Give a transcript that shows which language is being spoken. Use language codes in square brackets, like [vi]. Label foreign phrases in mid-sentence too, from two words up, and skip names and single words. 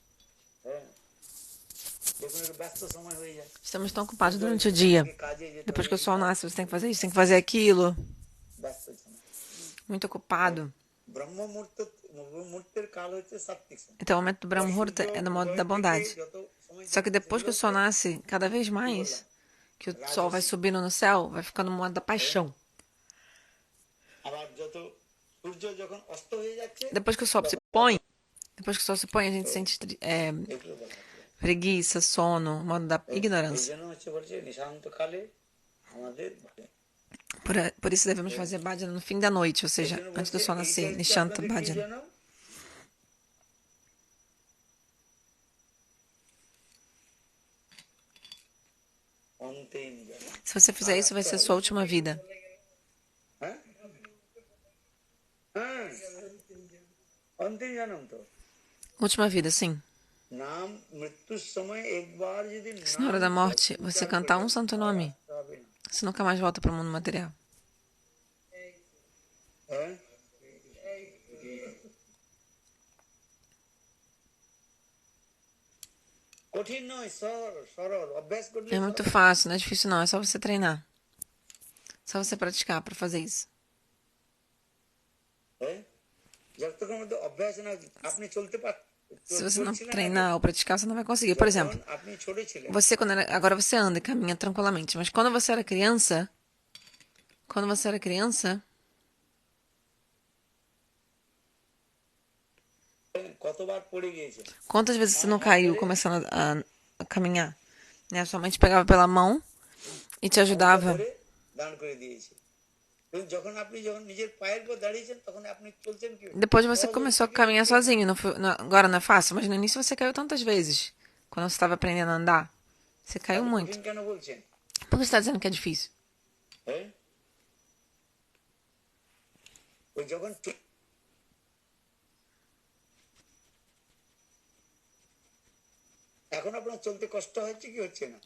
[bn] দেখুন একটু ব্যস্ত সময় হয়ে যায়। [pt] Estamos tão ocupados durante o dia. [bn] কাজে যেতে [pt] Depois que o sol nasce, você tem que fazer isso, tem que fazer aquilo. [bn] ব্যস্ত সময়। [pt] Muito ocupado. [bn] ব্রহ্ম মুহূর্তের কাল হচ্ছে সাত্বিক সময়। [pt] Então o momento do Brahma Muhurta é no modo da bondade. [bn] যত সময় [pt] Só que depois que o sol nasce, cada vez mais, que o sol vai subindo no céu, vai ficando no modo da paixão. [bn] আবার যত সূর্য যখন অস্ত হয়ে যাচ্ছে [pt] Depois que o sol se põe, depois que o sol se põe, a gente sente [bn] এগুলো বলা হচ্ছে। [pt] preguiça, sono, modo da [bn] এই [pt] ignorância. [bn] জন্য হচ্ছে বলছে নিশান্ত কালে আমাদের [pt] Por isso devemos fazer bhajana no fim da noite, ou [bn] এই [pt] seja, [bn] জন্য [pt] antes [bn] বলছে [pt] do sol [bn] এইটা [pt] nascer, [bn] হচ্ছে [pt] Nishanta [bn] আপনাদের কি [pt] Bhajana. [bn] যেন অন্তিম জন্ম। [pt] Se você fizer isso, vai ser sua última vida. [bn] হ্যাঁ হ্যাঁ অন্তিম জন্ম তো [pt] Última vida, sim. [bn] নাম মৃত্যুর সময় একবার যদি [pt] Se na [bn] নাম [pt] hora da morte você [bn] উচ্চারণ [pt] cantar [bn] করে [pt] um santo [bn] আর [pt] nome, [bn] আসতে হবে না। [pt] você nunca mais volta para o mundo material. [bn] হ্যাঁ কঠিন নয় সরল অভ্যাস করলে [pt] É muito [bn] সরল। [pt] fácil, não é difícil não, é só você treinar. Só você praticar para fazer isso. [bn] হ্যাঁ যতক্ষণ মধ্যে অভ্যাস না আপনি চলতে [pt] Se você não [bn] চলছিলেন আগে [pt] treinar ou praticar, você não vai conseguir. Por [bn] যখন [pt] exemplo, [bn] আপনি ছোট ছিলেন [pt] você agora você anda e caminha tranquilamente, mas quando você era criança, [bn] কতবার পড়ে গিয়েছেন [pt] quantas vezes você não caiu começando a caminhar? Né? Sua mãe te pegava pela mão e te ajudava. [bn] ধরে দাঁড় করে দিয়েছে কিন্তু যখন নিজের পায়ের উপর দাঁড়িয়েছেন তখন আপনি চলছেন কি [pt] Depois você começou a caminhar sozinho. Agora não é fácil, mas no início você caiu tantas vezes. Quando você estava aprendendo a andar, você caiu muito. [bn] কঠিন কেন বলছেন [pt] Por que você está dizendo que é difícil? [bn] হ্যাঁ ওই যখন এখন আপনার চলতে কষ্ট হচ্ছে কি হচ্ছে না